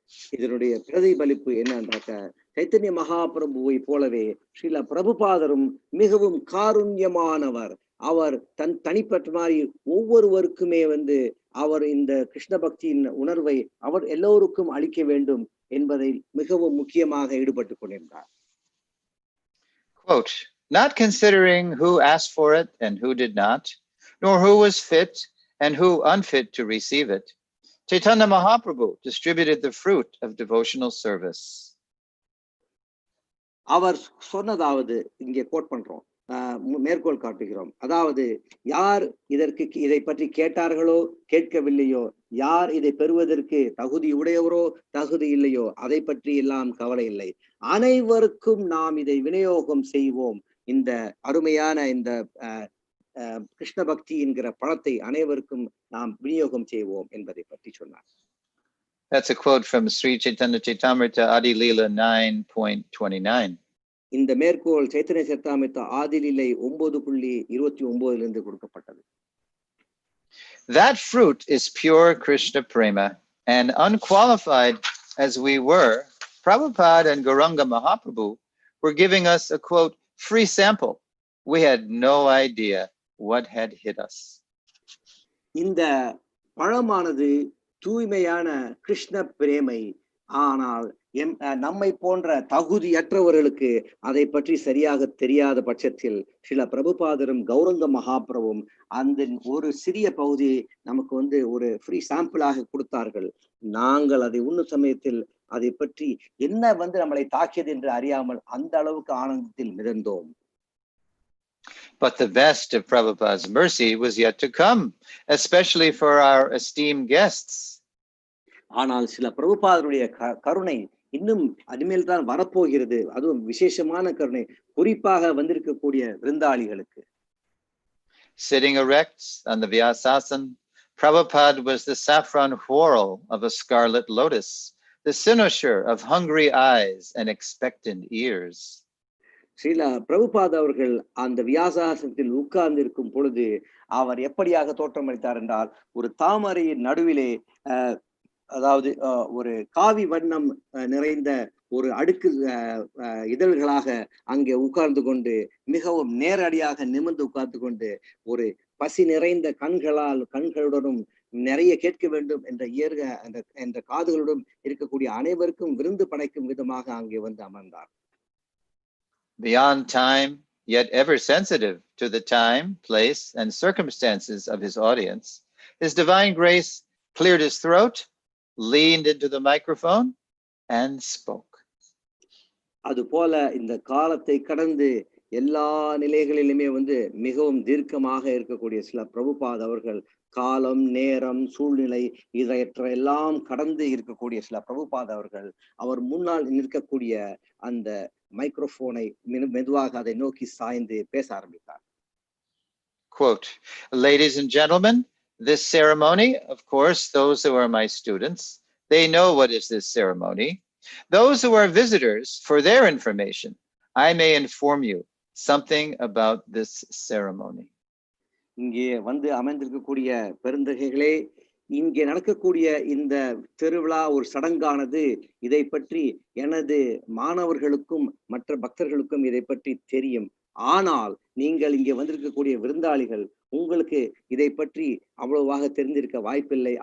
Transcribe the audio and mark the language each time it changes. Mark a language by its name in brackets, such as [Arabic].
[Tamil] இதனுடைய பிரதிபலிப்பு என்னன்னாக்க, சைத்தன்ய மகாபிரபுவை போலவே ஸ்ரீல பிரபுபாதரும் மிகவும் காருண்யமானவர். அவர் தன் தனிப்பட்ட மாதிரி ஒவ்வொருவருக்குமே வந்து அவர் இந்த கிருஷ்ண பக்தியின் உணர்வை அவர் எல்லோருக்கும் அளிக்க வேண்டும் என்பதை மிகவும் முக்கியமாக ஈடுபட்டு கொண்டிருந்தார். [English] Quote, not considering who asked for it and who did not, nor who was fit and who unfit to receive it, Chaitanya Mahaprabhu distributed the fruit of devotional service. [Tamil] அவர் சொன்னதாவது இங்கே கோட் பண்றோம், மேற்கோள் காட்டுகிறோம். அதாவது யார் இதை பற்றி கேட்டார்களோ கேட்கவில்லையோ, யார் இதை பெறுவதற்கு தகுதி உடையவரோ தகுதி இல்லையோ, அதை பற்றி எல்லாம் கவலை இல்லை. அனைவருக்கும் நாம் இதை விநியோகம் செய்வோம். இந்த அருமையான இந்த கிருஷ்ண பக்தி என்கிற பழத்தை அனைவருக்கும் நாம் விநியோகம் செய்வோம் என்பதை பற்றி சொன்னார். [English] That's a quote from Sri Chaitanya Chaitamrita Adi Leela 9.29. [Tamil] இந்த மேற்கோள் சைத்தன்ய சரிதாமிர்த்த ஆதிலீலை 9.29 இருந்து கொடுக்கப்பட்டது. [English] That fruit is pure Krishna prema, and unqualified as we were, Prabhupada and Gauranga Mahaprabhu were giving us a quote free sample. We had no idea what had hit us. [Tamil] இந்த பழமானது தூய்மையான கிருஷ்ண பிரேமை, ஆனால் நம்மை போன்ற தகுதியற்றவர்களுக்கு அதை பற்றி சரியாக தெரியாத பட்சத்தில் சில பிரபுபாதரும் கௌரங்க மகாபிரபுவும் அந்த ஒரு சிறிய பகுதியை நமக்கு வந்து ஒரு ஃப்ரீ சாம்பிளாக கொடுத்தார்கள். நாங்கள் அதை உண்ணும் சமயத்தில் அதை பற்றி என்ன வந்து நம்மளை தாக்கியது என்று அறியாமல் அந்த அளவுக்கு ஆனந்தத்தில் மிதந்தோம். [English] But the best of Prabhupada's mercy was yet to come, especially for our esteemed guests. [Tamil] ஆனால் சில பிரபுபாதருடைய கருணை இன்னும் அதுமேல் தான் வரப்போகிறது. அதுவும் விசேஷமான கருணை, குறிப்பாக வந்திருக்கக்கூடிய விருந்தாளிகளுக்கு. [English] Sitting erect on the Vyasasan, Prabhupada was the saffron whorl of a scarlet lotus, the cynosure of hungry eyes and expectant ears. [Tamil] Srila Prabhupad அவர்கள் அந்த வியாசாசனத்தில் உட்கார்ந்து இருக்கும் பொழுது அவர் எப்படியாக தோற்றமளித்தார் என்றால், ஒரு தாமரையின் நடுவிலே அதாவது ஒரு காவி வண்ணம் நிறைந்த ஒரு அடுக்கு இதழ்களாக அங்கே உட்கார்ந்து கொண்டு மிகவும் நேரடியாக நிமிர்ந்து உட்கார்ந்து கொண்டு ஒரு பசி நிறைந்த கண்களுடனும் நிறைய கேட்க வேண்டும் என்ற காதுகளுடன் இருக்கக்கூடிய அனைவருக்கும் விருந்து படைக்கும் விதமாக அங்கே வந்து அமர்ந்தார். [English] Beyond time, yet ever sensitive to the time, place, and circumstances of his audience, His divine grace cleared his throat, leaned into the microphone, and spoke. [Tamil] அதுபோல இந்த காலத்தை கடந்து எல்லா நிலைகளிலுமே மிகவும் தீர்க்கமாக இருக்கக்கூடிய சில பிரபுபாத் அவர்கள் காலம், நேரம், சூழ்நிலை எல்லாம் கடந்து இருக்கக்கூடிய சில பிரபுபாத் அவர்கள் அவர் முன்னால் நிற்கக்கூடிய அந்த மைக்ரோபோனை மெதுவாக அதை நோக்கி சாய்ந்து பேச ஆரம்பித்தார். [English] Quote, ladies and gentlemen, this ceremony, of course, those who are my students, they know what is this ceremony. Those who are visitors, for their information, I may inform you something about this ceremony. [Tamil] இங்கே அமைந்திருக்கக்கூடிய பெருந்தகைகளே, இங்கே நடக்கக்கூடிய இந்த திருவிழா ஒரு சடங்கானது. இதை பற்றி எனது மாணவர்களுக்கும் மற்ற பக்தர்களுக்கும் இதை பற்றி தெரியும். ஆனால் நீங்கள் இங்கே வந்திருக்கக்கூடிய விருந்தாளிகள், உங்களுக்கு இதை பற்றி அவ்வளவாக தெரிந்திருக்க வாய்ப்பில்லை.